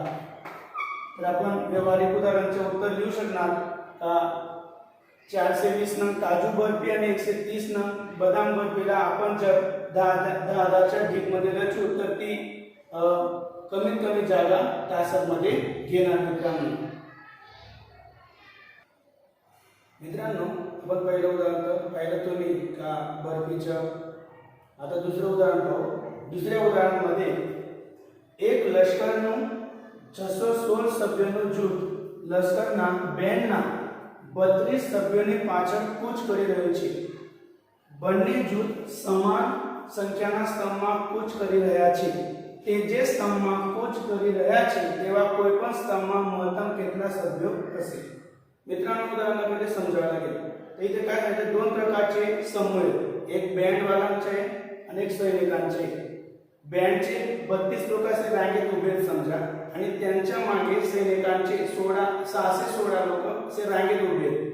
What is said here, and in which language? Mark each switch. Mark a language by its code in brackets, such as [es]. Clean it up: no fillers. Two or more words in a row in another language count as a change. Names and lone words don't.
[mr] तर आपण व्यवहारिक उदाहरणाचे उत्तर लिहू शकणार का 420 नंग काजू बर्फी आणि 130 नंग बदाम बर्फीला आपण जर 10 च्या ढीग मध्ये रचू तर ती कमीत कमी जागा तासात मध्ये घेणार मित्रांनो। आपण पहिलं उदाहरण पाहिलं तुम्ही का बर्फीचं। आता दुसरं उदाहरण पाहू। दुसऱ्या उदाहरणामध्ये [gu] એક લશ્કરનું 616 સભ્યોનું જૂથ લશ્કરના બેન્ડના 32 સભ્યોની પાછળ કૂચ કરી રહ્યું છે। બંને જૂથ સમાન સંખ્યાના સ્તંભમાં કૂચ કરી રહ્યા છે। તે જે સ્તંભમાં કૂચ કરી રહ્યા છે તેવા કોઈપણ સ્તંભમાં મહત્તમ કેટલા સભ્યો હશે? [mr] मित्रांनो, उदाहरणामध्ये समजावं लागेल। इथे काय आहे 2 प्रकारचे समूह आहेत, एक बँडवाल्यांचे आणि एक सैनिकांचे। बँडचे 32 लोक असे रांगेत उभे आहेत समजा आणि त्यांच्या मागे सैनिकांचे 616 लोक असे रांगेत उभे आहेत.